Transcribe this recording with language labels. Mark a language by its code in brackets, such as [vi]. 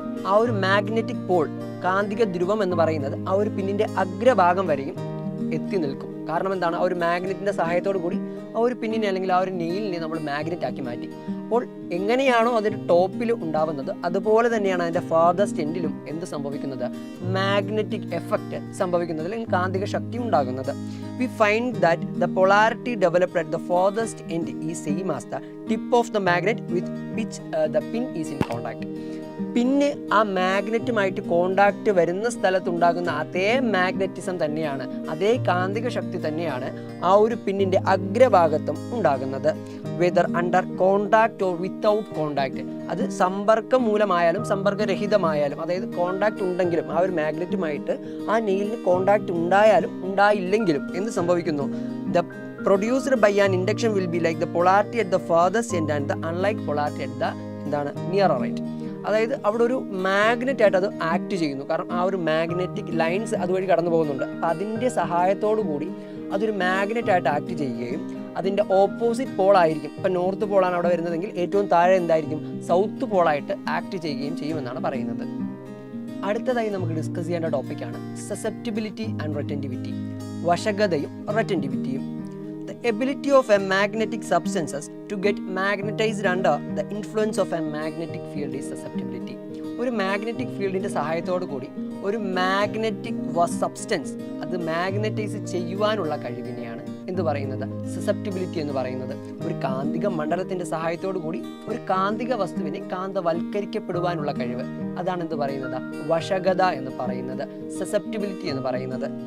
[ml] ആ ഒരു magnetic Paul, കാന്തിക ധ്രുവം എന്ന് പറയുന്നത് ആ ഒരു പിന്നിന്റെ അഗ്രഭാഗം വരെയും എത്തി നിൽക്കും. കാരണം എന്താണ്? ആ ഒരു മാഗ്നറ്റിന്റെ സഹായത്തോടു കൂടി ആ ഒരു പിന്നിനെ അല്ലെങ്കിൽ ആ ഒരു നെയിലിനെ നമ്മൾ മാഗ്നറ്റ് ആക്കി മാറ്റി. അപ്പോൾ എങ്ങനെയാണോ അതിന്റെ ടോപ്പിൽ ഉണ്ടാവുന്നത് അതുപോലെ തന്നെയാണ് അതിന്റെ ഫാർദസ്റ്റ് എൻഡിലും എന്ത് സംഭവിക്കുന്നത്? മാഗ്നറ്റിക് എഫക്റ്റ് സംഭവിക്കുന്നത്, അല്ലെങ്കിൽ കാന്തിക ശക്തി ഉണ്ടാകുന്നത്. [en] We find that the polarity developed at the farthest end is same as the tip of the magnet with which the pin is in contact. [ml] പിന്നെ ആ മാഗ്നറ്റുമായിട്ട് കോണ്ടാക്ട് വരുന്ന സ്ഥലത്തുണ്ടാകുന്ന അതേ മാഗ്നറ്റിസം തന്നെയാണ്, അതേ കാന്തിക ശക്തി തന്നെയാണ് ആ ഒരു പിന്നിന്റെ അഗ്രഭാഗത്തും ഉണ്ടാകുന്നത്. [en] whether under contact or without contact, [ml] അത് സമ്പർക്കം മൂലമായാലും സമ്പർക്കരഹിതമായാലും, അതായത് കോണ്ടാക്ട് ഉണ്ടെങ്കിലും ആ ഒരു മാഗ്നറ്റുമായിട്ട് ആ നെയിലിന് കോണ്ടാക്ട് ഉണ്ടായാലും ഉണ്ടായില്ലെങ്കിലും എന്ത് സംഭവിക്കുന്നു? [en] The produced by an induction will be like the polarity at the farthest end and the unlike polarity at the nearer end. [ml] അതായത് അവിടെ ഒരു മാഗ്നറ്റ് ആയിട്ട് അത് ആക്ട് ചെയ്യുന്നു. കാരണം ആ ഒരു മാഗ്നറ്റിക് ലൈൻസ് അതുവഴി കടന്നു പോകുന്നുണ്ട്. അപ്പോൾ അതിൻ്റെ സഹായത്തോടു കൂടി അതൊരു മാഗ്നറ്റ് ആയിട്ട് ആക്ട് ചെയ്യുകയും അതിൻ്റെ ഓപ്പോസിറ്റ് പോളായിരിക്കും, ഇപ്പം നോർത്ത് പോളാണ് അവിടെ വരുന്നതെങ്കിൽ ഏറ്റവും താഴെ എന്തായിരിക്കും, സൗത്ത് പോളായിട്ട് ആക്ട് ചെയ്യുകയും ചെയ്യുമെന്നാണ് പറയുന്നത്. അടുത്തതായി നമുക്ക് ഡിസ്കസ് ചെയ്യേണ്ട ടോപ്പിക്കാണ് susceptibility and റെറ്റൻറ്റിവിറ്റി, വശഗതയും റെറ്റൻറ്റിവിറ്റിയും. [en] The ability of a magnetic substances to get magnetized under the influence of a magnetic field is susceptibility. [ml] ഒരു മാഗ്നറ്റിക് ഫീൽഡിൻ്റെ സഹായത്തോടു കൂടി ഒരു മാഗ്നറ്റിക് സബ്സ്റ്റൻസ് അത് മാഗ്നറ്റൈസ് ചെയ്യുവാനുള്ള കഴിവിനെയാണ് എന്ത് പറയുന്നത്, സസെപ്റ്റിബിലിറ്റി എന്ന് പറയുന്നത്. ഒരു കാന്തിക മണ്ഡലത്തിൻ്റെ സഹായത്തോടു കൂടി ഒരു കാന്തിക വസ്തുവിനെ കാന്തവൽക്കരിക്കപ്പെടുവാനുള്ള കഴിവ്, അതാണ് എന്ത് പറയുന്നത്, വശഗത എന്ന് പറയുന്നത്, സസെപ്റ്റിബിലിറ്റി എന്ന് പറയുന്നത്.